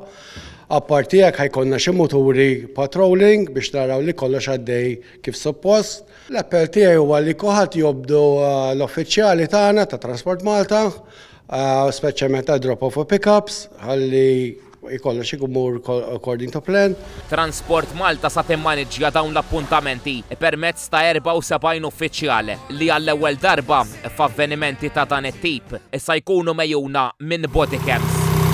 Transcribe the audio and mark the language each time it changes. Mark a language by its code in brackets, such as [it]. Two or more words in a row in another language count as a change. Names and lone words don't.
[mt] Apparti hekk ħajkonna xi muturi patrolling biex naraw li kollox għaddej kif suppost. L-appell tiegħi huwa li kulħadd jobdu l-uffiċjali tagħna ta' Transport Malta, speċjalment ta' drop-off u pickups, ħalli jkollox imur [en] according to plan. [mt] Transport Malta sa timmaniġġja dawn l-appuntamenti permezz ta' 74 uffiċjali li għall-ewwel darba f'avvenimenti ta' dan it-tip issa jkunu mejjuna minn bodycams.